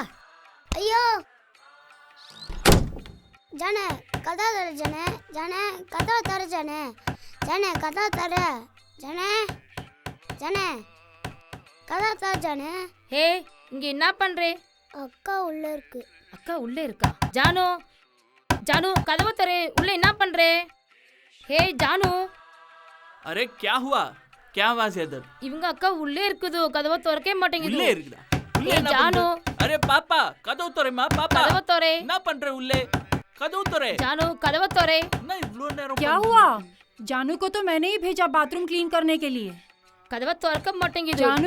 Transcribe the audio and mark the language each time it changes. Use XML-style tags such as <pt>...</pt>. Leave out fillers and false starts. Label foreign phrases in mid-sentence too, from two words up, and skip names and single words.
<ta>ஐயோ ஜானு கதா தர ஜானு, ஜானு கதா தர ஜானு, ஜானு கதா தர ஜானு, ஜானு கதா தர ஜானு. ஹே இங்க என்ன பண்றே? அக்கா உள்ள இருக்கு. அக்கா உள்ளே இருக்கா? ஜானு ஜானு கதவை தரே, உள்ள என்ன பண்றே? ஹே ஜானு.</ta> <hi>अरे क्या हुआ? क्या आवाज है इधर?</hi> <ta>இவங்க அக்கா உள்ளே இருக்குது, கதவை திறக்கவே மாட்டேங்குது. உள்ளே இருக்குதா? உள்ளே ஏய், என்ன ஜானு. பண்ற?</ta> <hi>अरे पापा</hi> <ta>கதவு தரேமா பாப்பா. கதவை தரே. என்ன பண்ற உள்ளே? கதவு தரே. ஜானு கதவை தரே. என்ன இவ்ளோ நேரம்?</ta> <hi>क्या हुआ? जानू को तो मैंने ही भेजा बाथरूम क्लीन करने के लिए।</hi> <ta>கதவை திறக்க மாட்டேங்குது. ஜானு.</ta>